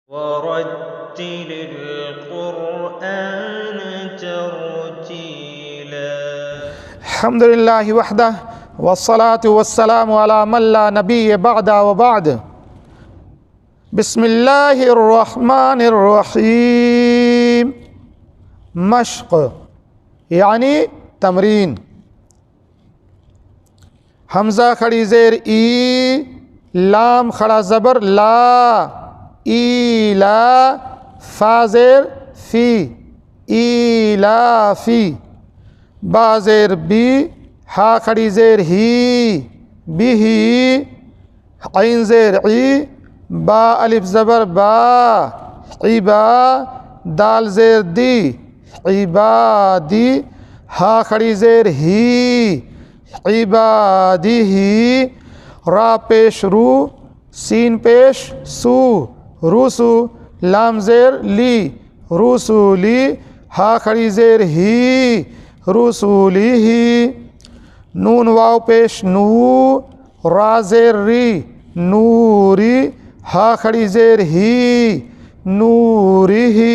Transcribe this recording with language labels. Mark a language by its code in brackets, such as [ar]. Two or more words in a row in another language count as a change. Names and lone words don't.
[ar] ورتل القرآن ترتیلا۔ الحمد للہ وحدہ والصلاة والسلام علی من لا نبی بعد وبعد۔ بسم اللہ الرحمن الرحیم۔ [ur] مشق یعنی تمرین۔ حمزہ کھڑی زیر ای، لام کھڑا زبر لا، ایلا، فا زیر فی، ایلافی۔ با زیر بی، ہا کھڑی زیر ہی، بھی، عین زیر عی، با الف زبر با، عبا، دال زیر دی، عبادی، ہا کھڑی زیر ہی، عبادی ہی۔ را پیش رو، سین پیش سو، روسو، لام زیر لی، رسولی، ہا کھڑی زیر ہی، رسولی ہی۔ نون واو پیش نو، را زیر ری، نوری، ہا کھڑی زیر ہی، نوری ہی۔